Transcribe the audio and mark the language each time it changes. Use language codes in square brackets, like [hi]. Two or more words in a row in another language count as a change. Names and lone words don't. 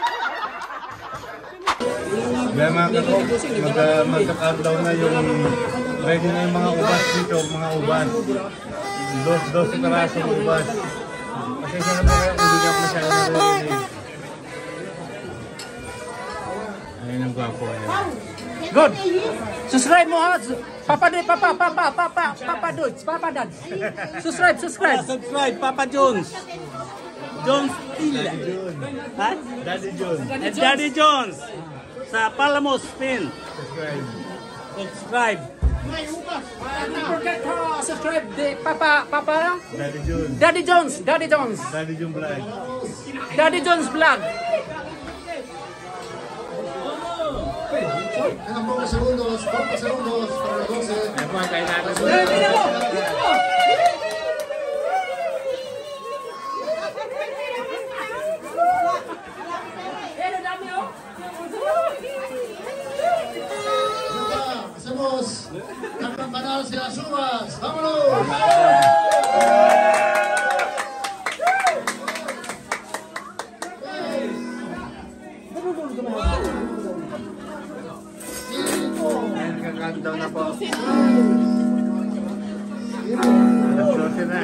[tl] Kaya mga kakok, magka-countdown na yung Ready na yung mga ubas dito, mga ubas. 12 karasong ubas. Pasensya na po kayo kung hindi ka masyado naririnig. Ayun ang gwapo. Good. Subscribe mo ha. Papa Dads. Subscribe. Subscribe, Papa Jones. Jones Hill. Ha? Daddy John. At Daddy Jones. Sa Palamos, Spain. Subscribe. [en] Don't forget to subscribe the Papa Daddy John. Daddy Jones. Daddy John Vlog. Daddy Jones Vlog. [es] Quedan pocos segundos para las 12. [tl] Ayun po, kain natin po. [es] Hacemos la campanada hacia las uvas. ¡Vámonos! [tl] Countdown na po. Alas 12 na.